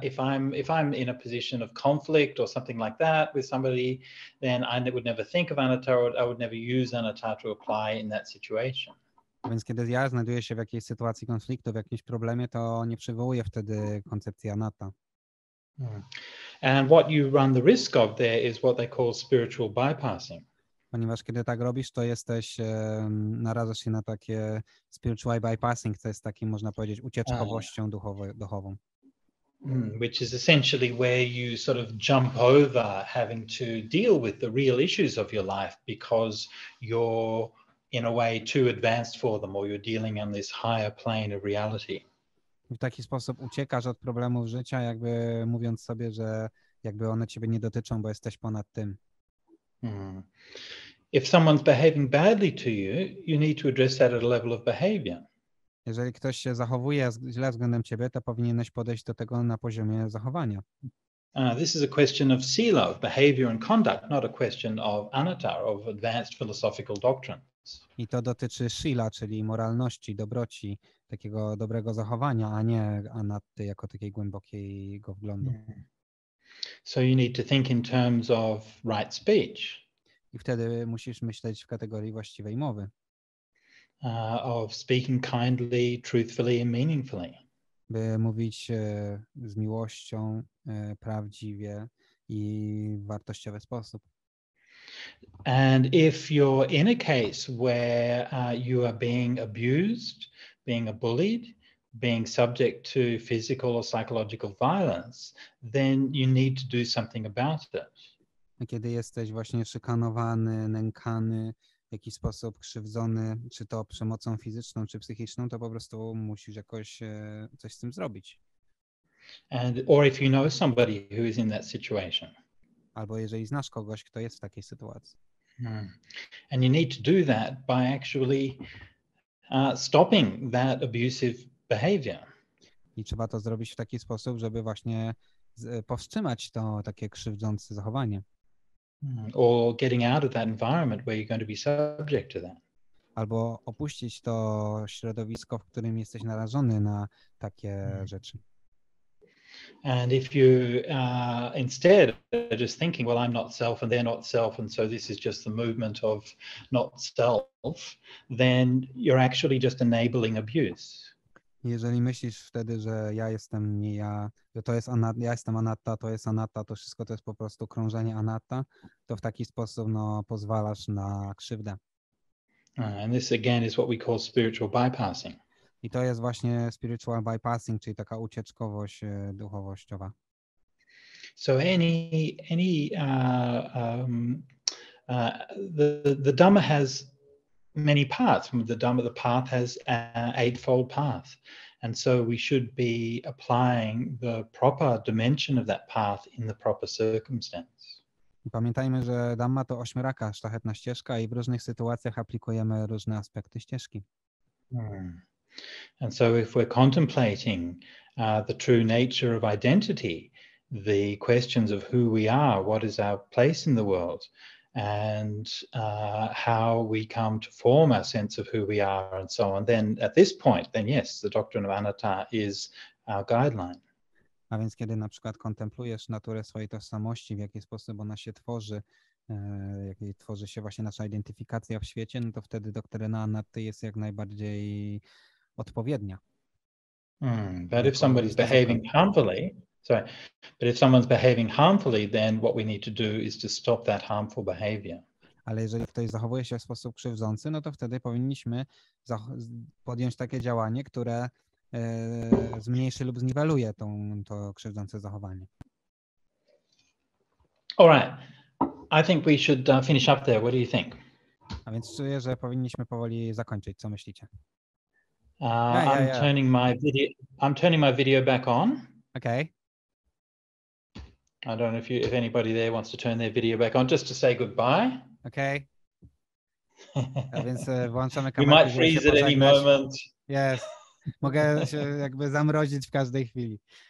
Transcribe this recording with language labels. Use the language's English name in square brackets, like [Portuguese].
[English] If I'm in a position of conflict or something like that with somebody, then I would never think of anatta, or I would never use anatta to apply in that situation. [Polish] Więc kiedy ja znajduję się w jakiejś sytuacji konfliktu, w jakimś problemie, to nie przywołuję wtedy koncepcji anatta. [English] And what you run the risk of there is what they call spiritual bypassing. [Polish] Ponieważ kiedy tak robisz, to narażasz się na takie spiritual bypassing, co jest takim, można powiedzieć, ucieczkowością duchową. [English] which is essentially where you sort of jump over having to deal with the real issues of your life because you're in a way too advanced for them, or you're dealing on this higher plane of reality. [Polish] W taki sposób uciekasz od problemów życia, jakby mówiąc sobie, że jakby one ciebie nie dotyczą, bo jesteś ponad tym. [English] If someone's behaving badly to you, you need to address that at a level of behavior. [Polish] Jeżeli ktoś się zachowuje źle względem ciebie, to powinieneś podejść do tego na poziomie zachowania. [English] This is a question of sila, of behavior and conduct, not a question of anatta, of advanced philosophical doctrines. [Polish] I to dotyczy shila, czyli moralności, dobroci, takiego dobrego zachowania, a nie anatty jako takiej głębokiego wglądu. [English] So you need to think in terms of right speech. [Polish] I wtedy musisz myśleć w kategorii właściwej mowy. [English] Of speaking kindly, truthfully and meaningfully. [Polish] By mówić z miłością, prawdziwie i w wartościowy sposób. [English] And if you're in a case where you are being abused, being bullied, being subject to physical or psychological violence, then you need to do something about it. [Polish] Kiedy jesteś właśnie szykanowany, nękany, w jakiś sposób krzywdzony, czy to przemocą fizyczną, czy psychiczną, to po prostu musisz jakoś coś z tym zrobić. [English] Or if you know somebody who is in that situation. [Polish] Albo jeżeli znasz kogoś, kto jest w takiej sytuacji. [English] And you need to do that by actually stopping that abusive behavior. [Polish] I trzeba to zrobić w taki sposób, żeby właśnie powstrzymać to takie krzywdzące zachowanie. [English] Or getting out of that environment where you're going to be subject to that. [Polish] Albo opuścić to środowisko, w którym jesteś narażony na takie rzeczy. [English] And if you instead are just thinking, well, I'm not self and they're not self, and so this is just the movement of not self, then you're actually just enabling abuse. [Polish] Jeżeli myślisz wtedy, że ja jestem nie ja, że to jest ja jestem anatta, to jest anatta, to wszystko to jest po prostu krążenie anatta, to w taki sposób pozwalasz na krzywdę. [English] And this again is what we call spiritual bypassing. [Polish] I to jest właśnie spiritual bypassing, czyli taka ucieczkowość duchowościowa. [English] So the Dhamma has many paths. The path has an eightfold path. And so we should be applying the proper dimension of that path in the proper circumstance. [Polish] Pamiętajmy, że Dhamma to ośmioraka, szlachetna ścieżka i w różnych sytuacjach aplikujemy różne aspekty ścieżki. [English] And so if we're contemplating the true nature of identity, the questions of who we are, what is our place in the world, and how we come to form our sense of who we are and so on, then at this point, then yes, the doctrine of anatta is our guideline. [Polish] A więc kiedy na przykład kontemplujesz naturę swojej tożsamości, w jaki sposób ona się tworzy, jakiej tworzy się właśnie nasza identyfikacja w świecie, no to wtedy doktryna anatty jest jak najbardziej odpowiednia. [English] But if somebody's behaving harmfully, but if someone's behaving harmfully, then what we need to do is to stop that harmful behavior. [Polish] Ale jeżeli ktoś zachowuje się w sposób krzywdzący, no to wtedy powinniśmy podjąć takie działanie, które zmniejszy lub zniweluje to krzywdzące zachowanie. [English] All right. I think we should finish up there. What do you think? [Polish] A więc czuję, że powinniśmy powoli zakończyć. Co myślicie? [English] I'm turning my video back on. Okay. I don't know if anybody there wants to turn their video back on just to say goodbye. [Polish] Okay. A więc włączamy [English] We [Polish] kamerę. [English] might freeze at any moment. Yes. [Polish] Mogę się jakby zamrozić w każdej chwili.